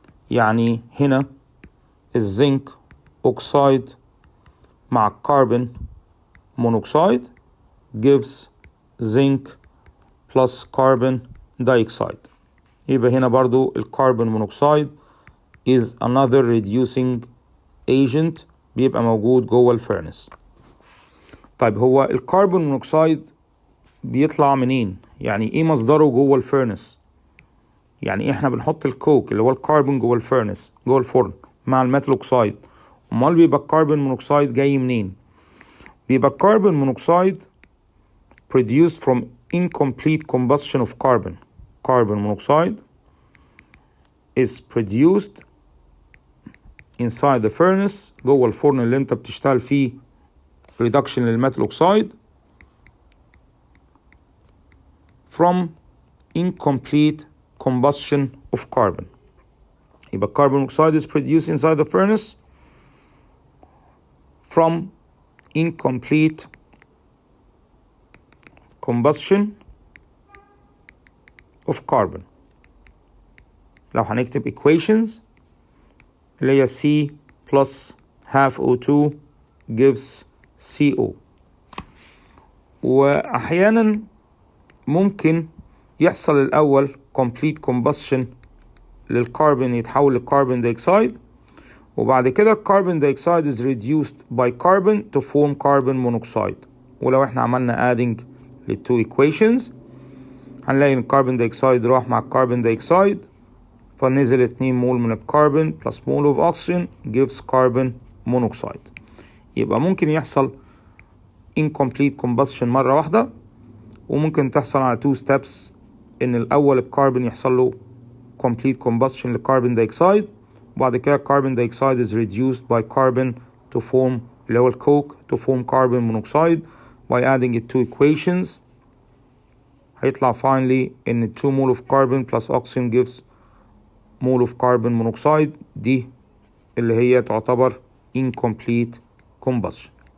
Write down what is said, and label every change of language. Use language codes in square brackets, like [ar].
[ar] يعني هنا الزنك [en] oxide مع carbon monoxide gives zinc plus carbon dioxide. [ar] يبقى هنا برضو الكربون مونوكسيد [en] is another reducing agent [ar] بيبقى موجود جوه الفurnace. طيب هو الكربون مونوكسيد بيطلع منين؟ يعني ايه مصدره جوه الفurnace؟ يعني احنا بنحط الكوك اللي هو الكربون جوه الفurnace جوه الفرن مع الميتال اوكسايد، امال بيبقى الكربون مونوكسيد جاي منين؟ بيبقى الكربون مونوكسيد [en] produced from incomplete combustion of carbon. Carbon monoxide is produced inside the furnace [ar] جوه الفرن اللي انت بتشتغل فيه [en] reduction للميتال oxide from incomplete combustion of carbon. يبقى carbon monoxide is produced inside the furnace from incomplete combustion of carbon. [ar] لو هنكتب [en] equations اللي هي C plus half O2 gives CO. [ar] وأحيانا ممكن يحصل الأول complete combustion للكربون يتحول لكربون دايوكسيد، وبعد كده الكربون دايوكسيد [en] is reduced by carbon to form carbon monoxide. [ar] ولو احنا عملنا adding للتو equations هنلاقي ان الكربون دايوكسيد راح مع الكربون دايوكسيد فنزل 2 مول من الكربون [en] plus mole of oxygen gives carbon monoxide. [ar] يبقى ممكن يحصل incomplete combustion مرة واحدة، وممكن تحصل على 2 steps ان الاول الكربون يحصل له complete combustion للكربون دايوكسيد، وبعد كده الكربون دايوكسيد [en] is reduced by carbon to form [ar] اللي هو الكوك [en] to form carbon monoxide by adding it to equations. هيطلع finally ان 2 mole of carbon plus oxygen gives mole of carbon monoxide، [ar] دي اللي هي تعتبر [en] incomplete combustion.